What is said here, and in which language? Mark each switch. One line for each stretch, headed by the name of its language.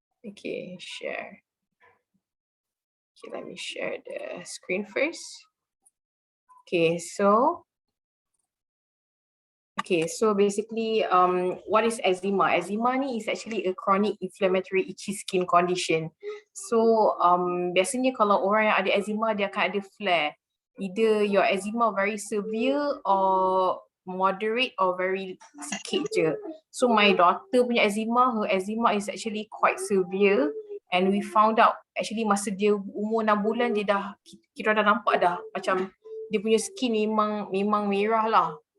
English: Okay, share. Okay, let me share the screen first. Okay, so basically, what is eczema? Eczema ni is actually a chronic inflammatory itchy skin condition.
Malay: So biasanya kalau orang yang ada eczema, dia akan ada flare.
English: Either your eczema very severe or moderate or very
Malay: sikit je.
English: So my daughter punya eczema, her eczema is actually quite severe, and we found out actually
Malay: masa dia umur 6 bulan, dia dah, kita dah nampak dah macam dia punya skin memang merah lah.